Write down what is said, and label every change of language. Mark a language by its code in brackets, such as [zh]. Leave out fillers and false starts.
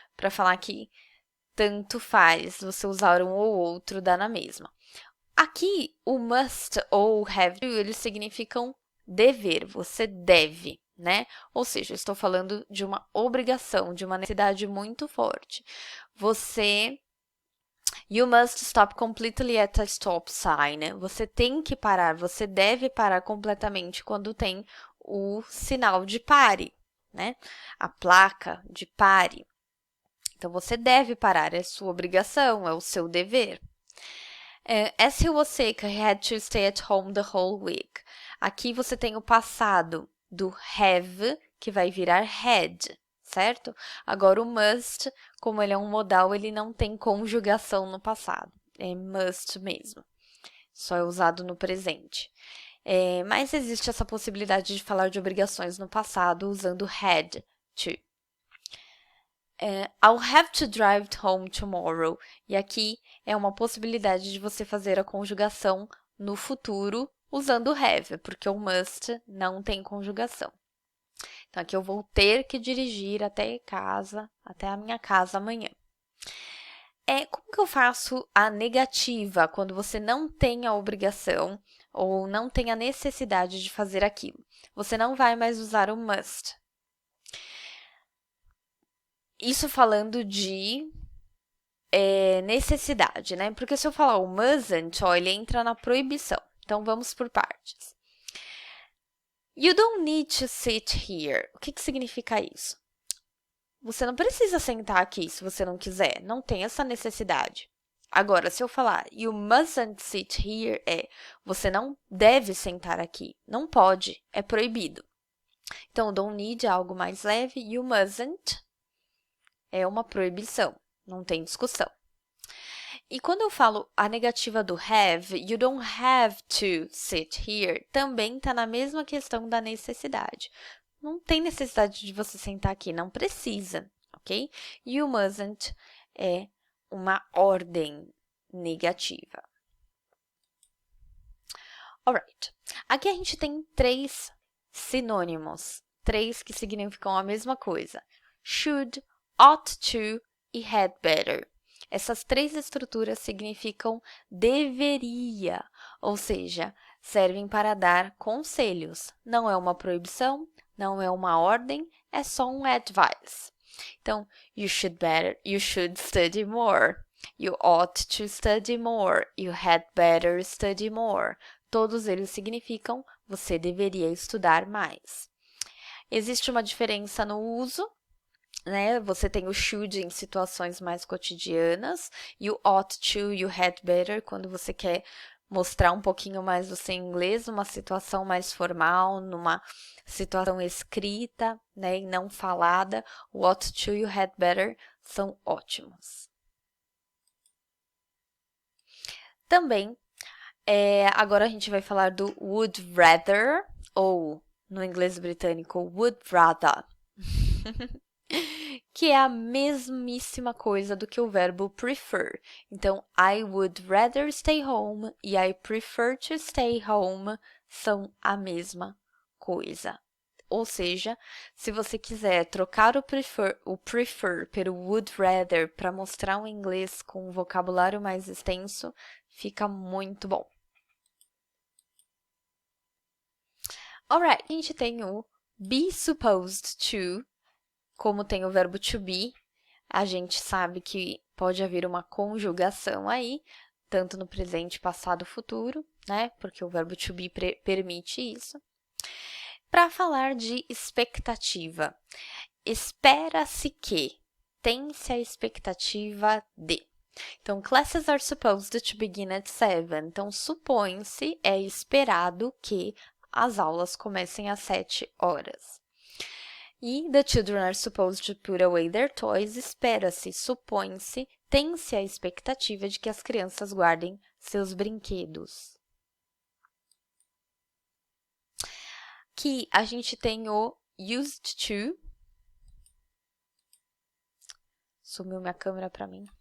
[pt] Para falar que tanto faz você usar um ou outro, dá na mesma. Aqui, o must ou have to, eles significam dever, você deve, né? Ou seja, eu estou falando de uma obrigação, de uma necessidade muito forte. [en] You must stop completely at a stop sign. [pt] Você tem que parar, você deve parar completamente quando tem o sinal de pare, né? A placa de pare. Então, você deve parar, é sua obrigação, é o seu dever. [en] As he was sick, he had to stay at home the whole week. [pt] Aqui você tem o passado do have, que vai virar had, certo? Agora, o must, como ele é um modal, ele não tem conjugação no passado. É must mesmo. Só é usado no presente. Mas existe essa possibilidade de falar de obrigações no passado usando had to. [en] I'll have to drive home tomorrow. [pt] E aqui é uma possibilidade de você fazer a conjugação no futuro usando have, porque o must não tem conjugação. Então, aqui eu vou ter que dirigir até a minha casa amanhã. Como que eu faço a negativa quando você não tem a obrigação ou não tem a necessidade de fazer aquilo? Você não vai mais usar o must. Isso falando de necessidade, né? Porque se eu falar o mustn't, ele entra na proibição. Então, vamos por partes. [en] You don't need to sit here. [pt] O que significa isso? Você não precisa sentar aqui se você não quiser. Não tem essa necessidade. Agora, se eu falar [en] you mustn't sit here, [pt] você não deve sentar aqui. Não pode, é proibido. Então, [en] don't need [pt] é algo mais leve. [en] You mustn't [pt] é uma proibição. Não tem discussão. E quando eu falo a negativa do have, [en] you don't have to sit here, [pt] também está na mesma questão da necessidade. Não tem necessidade de você sentar aqui, não precisa, ok? [en] You mustn't [pt] é uma ordem negativa. Alright. Aqui a gente tem 3 sinônimos, 3 que significam a mesma coisa. Should, ought to e had better. Essas 3 estruturas significam deveria, ou seja, servem para dar conselhos. Não é uma proibição, não é uma ordem, é só um advice. [en] Então, you should study more. You ought to study more. You had better study more. [pt] Todos eles significam você deveria estudar mais. Existe uma diferença no uso, né? Você tem o should em situações mais cotidianas e o ought to e o had better quando você quer mostrar um pouquinho mais do seu inglês, numa situação mais formal, numa situação escrita, né, e não falada. O ought to e o had better são ótimos. Também, agora a gente vai falar do would rather, ou no inglês britânico, would rather. Que é a mesmíssima coisa do que o verbo prefer. [en] Então, I would rather stay home e I prefer to stay home [pt] são a mesma coisa. Ou seja, se você quiser trocar o prefer pelo would rather para mostrar um inglês com um vocabulário mais extenso, fica muito bom. Alright, a gente tem o be supposed to. Como tem o verbo to be, a gente sabe que pode haver uma conjugação aí, tanto no presente, passado, futuro, né? Porque o verbo to be permite isso. Para falar de expectativa, espera-se que, tem-se a expectativa de. [en] Então, classes are supposed to begin at 7. [pt] Então, supõe-se, é esperado que as aulas comecem às 7 horas. [en] E the children are supposed to put away their toys. [pt] Espera-se, supõe-se, tem-se a expectativa de que as crianças guardem seus brinquedos. Aqui a gente tem o used to. Sumiu minha câmera para mim.